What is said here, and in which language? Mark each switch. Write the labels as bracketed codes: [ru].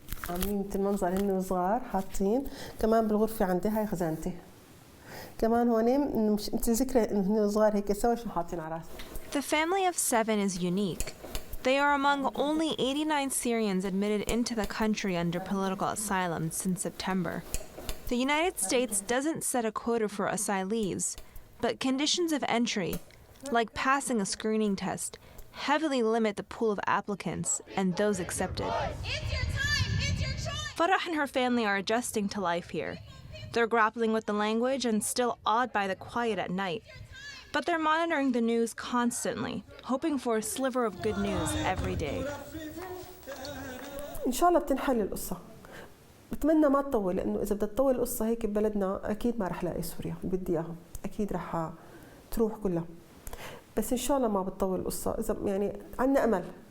[ar] عاملين مثل منظر هن صغار حاطين، كمان بالغرفة عندي هاي خزانتي. كمان هون مثل ذكرى انه هن صغار هيك سوا شو حاطين على راسهم. [en] The family of 7 is unique. They are among only 89 Syrians admitted into the country under political asylum since September. The United States doesn't set a quota for asylees, but conditions of entry, like passing a screening test, heavily limit the pool of applicants and those accepted. It's your time! It's your choice! Farah and her family are adjusting to life here. They're grappling with the language and still awed by the quiet at night. But they're monitoring the news constantly, hoping for a sliver of good news every day. [ar] إن شاء الله بتنحل القصة. بتمنى ما تطول، لأنه إذا بدها تطول القصة هيك ببلدنا أكيد ما رح لاقي سوريا اللي بدي إياهم، أكيد رح تروح كلها. بس إن شاء الله ما بتطول القصة، إذا يعني عنا أمل.